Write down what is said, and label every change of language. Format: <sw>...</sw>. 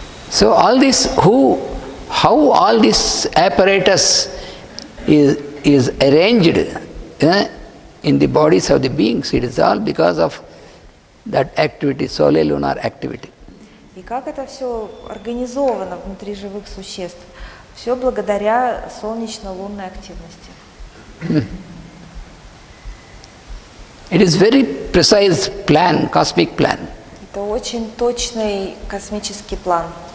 <en>So all this, how all this apparatus is arranged in the bodies of the beings, it is all because of that activity, solar lunar activity.</en> <ru>И как это все организовано внутри живых существ? Все благодаря солнечно-лунной активности.</ru> <en>It is very precise plan, cosmic plan.</en> <ru>Это очень точный космический план.</ru>